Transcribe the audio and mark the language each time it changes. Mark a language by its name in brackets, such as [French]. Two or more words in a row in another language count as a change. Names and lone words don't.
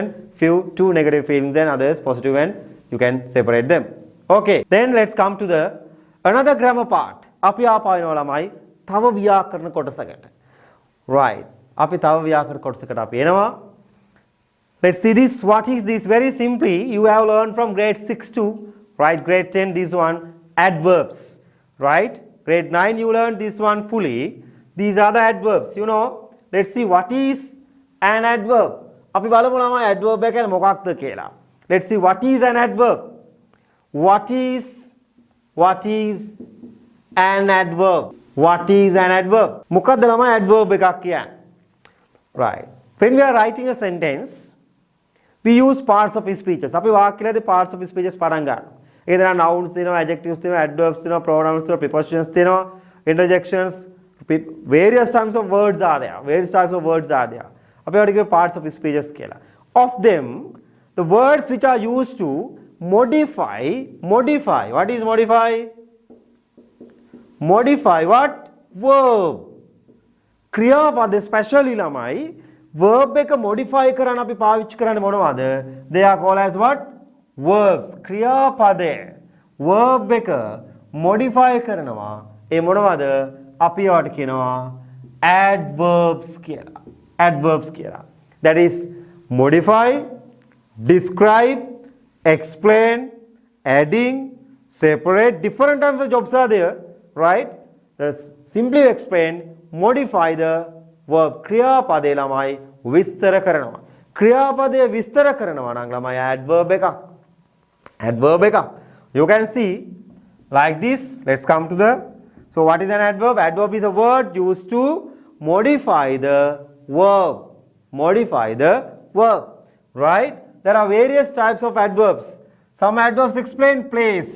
[English] Two negative feelings and others positive, and you can separate them. Okay, then let's come to the another grammar part. [Sinhala] අපි ආපයින්නවා ළමයි තව ව්‍යාකරණ කොටසකට. Right. අපි තව ව්‍යාකරණ කොටසකට අපි එනවා. [English] Let's see this. What is this? Very simply, you have learned from grade 6 to, right, grade 10, this one, adverbs, right? Grade 9, you learned this one fully. These are the adverbs, you know. Let's see what is an adverb. [Sinhala] අපි බලමු ළමයි adverb එක මොකක්ද කියලා. [English] Let's see what is an adverb. What is what is an adverb? What is an adverb? [Sinhala] මොකක්ද ළමයි adverb එකක් කියන්නේ? [English] Right. When we are writing a sentence, we use parts of speeches. [Sinhala] අපි වාක්‍යයේදී [English] parts of speeches [Sinhala] පටන් ගන්නවා. ඒකේ තියෙනවා nouns තියෙනවා, adjectives තියෙනවා, adverbs තියෙනවා, pronouns තියෙනවා, prepositions තියෙනවා, [English] interjections, various types of words are there. Various types of words are there. [Sinhala] අපි ඒවට කියනවා [English] parts of speeches [Sinhala] කියලා. [English] Of them, the words which are used to modify. What is modify? Modify what? Verb. [Sinhala] ක්‍රියාපද especially ළමයි verb එක modify කරන්න අපි පාවිච්චි කරන්නේ මොනවද? [English] They are called as what? Verbs. [Sinhala] ක්‍රියාපදේ verb එක modify කරනවා. ඒ මොනවද? අපි ඒවට කියනවා adverbs කියලා. Adverbs කියලා. [English] That is modify, describe, explain, adding, separate. Different types of jobs are there, right? Let's simply explain. Modify the verb. [Sinhala] ක්‍රියාපදේ ළමයි විස්තර කරනවා. ක්‍රියාපදේ විස්තර කරනවා නම් ළමයි adverb එකක්. Adverb එකක්. [English] You can see like this. Let's come to the. So what is an adverb? Adverb is a word used to modify the verb. Modify the verb. Right? There are various types of adverbs. Some adverbs explain place.